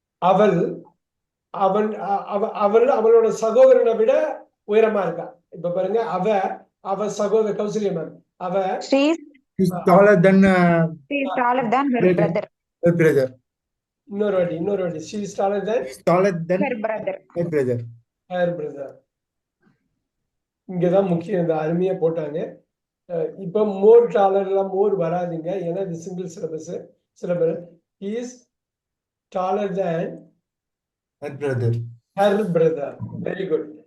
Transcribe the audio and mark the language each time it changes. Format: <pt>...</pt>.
<ta>அவள் அவன் அவள் அவளோட சகோதரனை விட உயரமா இருக்கா. இப்ப பாருங்க, அவ சகோதர கௌசல்யா மேம், அவ</ta> <en>She is taller than taller than her brother. her brother.</en> <ta>இன்னொரு வாட்டி</ta> <en>she is taller than She is taller than Her brother. her brother. her brother.</en> <ta>இங்கதான் முக்கியம், இந்த அருமையா போட்டாங்க. இப்ப மோர் டாலர்லாம் மோர் வராதுங்க, ஏன்னா இது single syllabus.</ta> <en>he is taller than Her brother. her brother. Very good.</en>